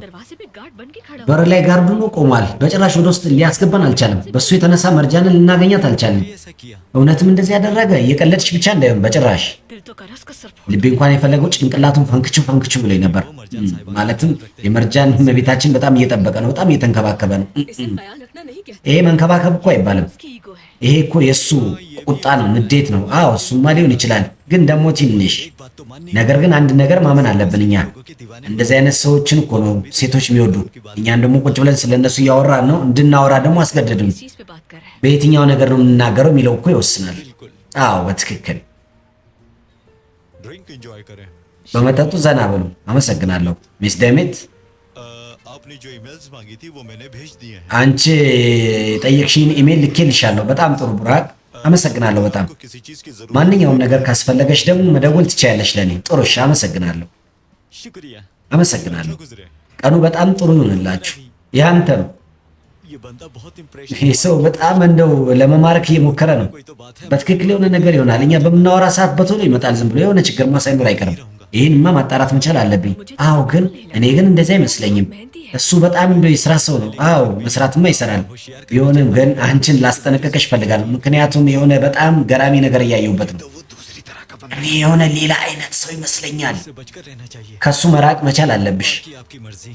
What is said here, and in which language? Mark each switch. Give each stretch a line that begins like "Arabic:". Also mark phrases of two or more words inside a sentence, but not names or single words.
Hindi: दरवाजे पे गार्ड बन के खड़ा
Amharic: በር ላይ ጋርድ ሆኖ ቆሟል። በጭራሽ ወደ ውስጥ ሊያስገባን አልቻለም። በሱ የተነሳ መርጃንን ልናገኛት አልቻለም። እውነትም እንደዚህ ያደረገ? እየቀለድሽ ብቻ እንዳይሆን በጭራሽ።
Hindi: दिल तो कर उसका सर
Amharic: ልቤ እንኳን የፈለገው ጭንቅላቱን ፈንክቹ ፈንክቹ ብሎኝ ነበር። ማለትም የመርጃን እመቤታችን በጣም እየጠበቀ ነው፣ በጣም እየተንከባከበ ነው።
Hindi: इसे ख्याल रखना नहीं कहते।
Amharic: ይሄ መንከባከብ እኮ አይባልም።
Hindi: उसकी ईगो है।
Amharic: ይሄ እኮ የእሱ ቁጣ ነው፣ ንዴት ነው። አዎ እሱማ ሊሆን ይችላል፣ ግን ደግሞ ትንሽ ነገር ግን አንድ ነገር ማመን አለብን። እኛ እንደዚህ አይነት ሰዎችን እኮ ነው ሴቶች የሚወዱ። እኛን ደግሞ ቁጭ ብለን ስለነሱ እያወራን ነው። እንድናወራ ደግሞ አስገደድም።
Hindi: चीज पे बात कर रहे हैं।
Amharic: በየትኛው ነገር ነው የምንናገረው የሚለው እኮ ይወስናል። አዎ በትክክል
English: drink enjoy
Hindi: करें।
Amharic: በመጠጡ ዘና በሉ። አመሰግናለሁ ሚስ ደሜት።
Hindi: आपने जो ईमेल्स मांगी थी वो मैंने भेज दिए हैं।
Amharic: አንቺ የጠየቅሽኝ ኢሜል ልኬልሻለሁ። በጣም ጥሩ ቡራክ፣ አመሰግናለሁ በጣም።
Hindi: आपको किसी चीज की जरूरत
Amharic: ማንኛውም ነገር ካስፈለገሽ ደግሞ መደወል ትችያለሽ ለኔ። ጥሩ እሺ፣ አመሰግናለሁ
Hindi: शुक्रिया।
Amharic: አመሰግናለሁ።
Hindi: गुजरे
Amharic: ቀኑ በጣም ጥሩ ይሆንላችሁ። ያንተ ነው።
Hindi: ये बंदा बहुत
Amharic: ይህ ሰው በጣም እንደው ለመማረክ እየሞከረ ነው።
Hindi: कोई तो बात है।
Amharic: በትክክል የሆነ ነገር ይሆናል። እኛ በምናወራ ሰዓት በቶሎ ይመጣል። ዝም ብሎ የሆነ ችግር ሳይኖር አይቀርም። ይህንማ ማጣራት መቻል አለብኝ። አዎ ግን እኔ ግን እንደዚህ አይመስለኝም። እሱ በጣም እንደው የስራ ሰው ነው። አዎ መስራትማ ይሰራል። ቢሆንም ግን አንቺን ላስጠነቀቀሽ እፈልጋለሁ። ምክንያቱም የሆነ በጣም ገራሚ ነገር እያየሁበት ነው።
Hindi: वो दूसरी तरह का
Amharic: እኔ የሆነ ሌላ አይነት ሰው ይመስለኛል።
Hindi: से बचकर रहना चाहिए।
Amharic: ከሱ मराቅ መቻል አለብሽ።
Hindi: कि आपकी मर्जी।